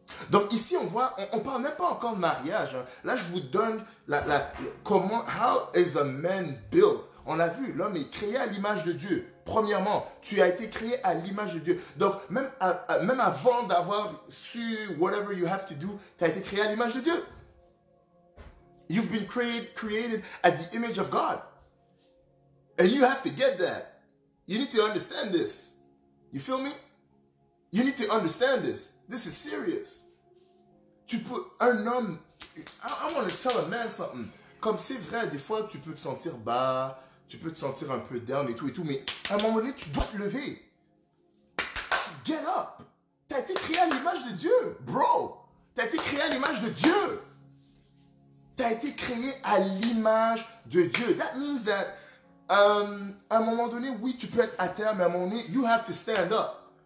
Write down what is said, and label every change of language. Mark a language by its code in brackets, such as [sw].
[fr] Donc ici, on voit, on ne parle même pas encore de mariage. Hein. Là, je vous donne comment, [en] how is a man built? [fr] On a vu, l'homme est créé à l'image de Dieu. Premièrement, tu as été créé à l'image de Dieu. Donc, même avant d'avoir su [en] whatever you have to do, [fr] tu as été créé à l'image de Dieu. [en] You've been created at the image of God. And you have to get that. You need to understand this. You feel me? You need to understand this. This is serious. [fr] Un homme, [en] I want to tell a man something. [fr] Comme c'est vrai, des fois, tu peux te sentir bas, tu peux te sentir un peu down et tout, mais à un moment donné, tu dois te lever. [en] Get up. [fr] Tu as été créé à l'image de Dieu, bro. Tu as été créé à l'image de Dieu. Tu as été créé à l'image de Dieu. [en] That means that, [fr] à un moment donné, oui, tu peux être à terre, mais à un moment donné, [en] you have to stand up.